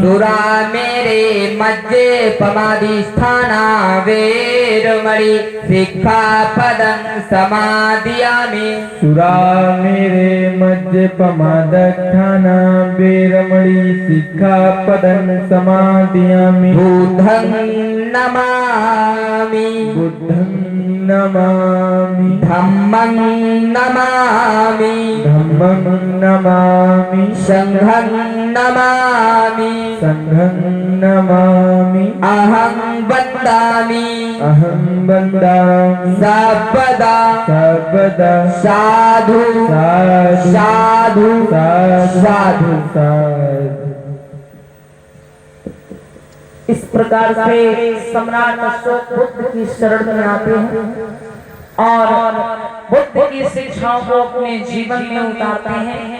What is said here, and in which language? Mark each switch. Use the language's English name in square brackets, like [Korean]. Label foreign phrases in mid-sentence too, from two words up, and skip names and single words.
[Pali] सुरामेरे मज्जे पमादिष्ठाना वेरमणि सिक्खापदं समादयामि सुरामेरे मज्जपमादठाना वेरमणि सिक्खापदं समादयामि बुद्धं नमामि बुद्धं नमामि धम्मं नमामि धम्मं नमामि संघं नमामि संघं नमामि अहं वन्दामि अहं वन्दामि सर्वदा सर्वदा साधु साधु साधु साधु साधु साधु। [Hindi] इस प्रकार से सम्राट अशोक बुद्ध की शरण में आते हैं और बुद्ध की शिक्षाओं को अपने जीवन में उतारते हैं।